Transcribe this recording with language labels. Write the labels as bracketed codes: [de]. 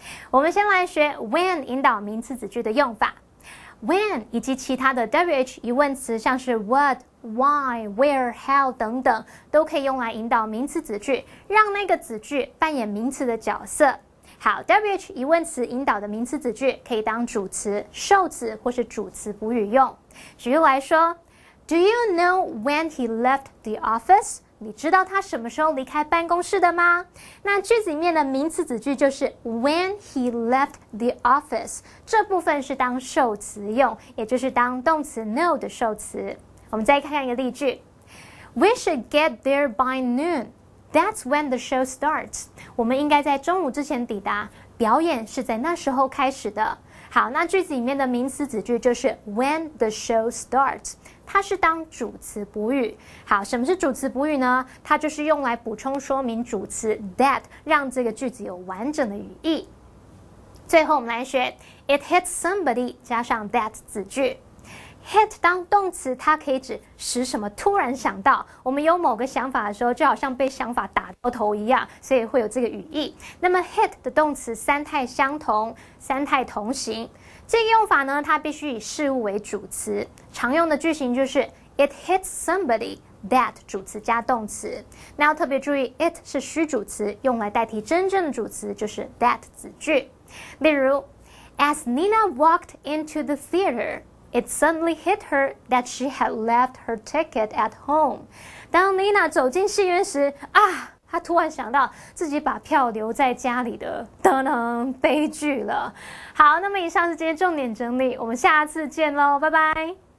[zh] 我们先来学 when 引导名词子句的用法。when 以及其他的 WH 疑问词，像是 what、why、where、how 等等，都可以用来引导名词子句，让那个子句扮演名词的角色。好 ，WH 疑问词引导的名词子句可以当主词、受词或是主词补语用。举例来说 [en] ，Do you know when he left the office？ [zh] 你知道他什么时候离开办公室的吗？那句子里面的名词子句就是 [en] when he left the office， [zh] 这部分是当受词用，也就是当动词 know 的受词。我们再看看一个例句 [en] ：We should get there by noon。That's when the show starts。 [zh] 我们应该在中午之前抵达，表演是在那时候开始的。好，那句子里面的名词子句就是 [en] when the show starts， [zh] 它是当主词补语。好，什么是主词补语呢？它就是用来补充说明主词 that， 让这个句子有完整的语义。最后我们来学 [en] it hits somebody [zh] 加上 that 子句。 hit 当动词，它可以指使什么突然想到，我们有某个想法的时候，就好像被想法打到头一样，所以会有这个语义。那么 hit 的动词三态相同，三态同形。这个用法呢，它必须以事物为主词，常用的句型就是 [en] it hits somebody that [zh] 主词加动词。那要特别注意 it 是虚主词，用来代替真正的主词就是 that 子句。 [en] 例如 As Nina walked into the theater，It suddenly hit her that she had left her ticket at home。 [zh] 当 Nina 走进戏院时，她突然想到自己把票留在家里的，噔噔，悲剧了。好，那么以上是今天重点整理，我们下次见喽，拜拜。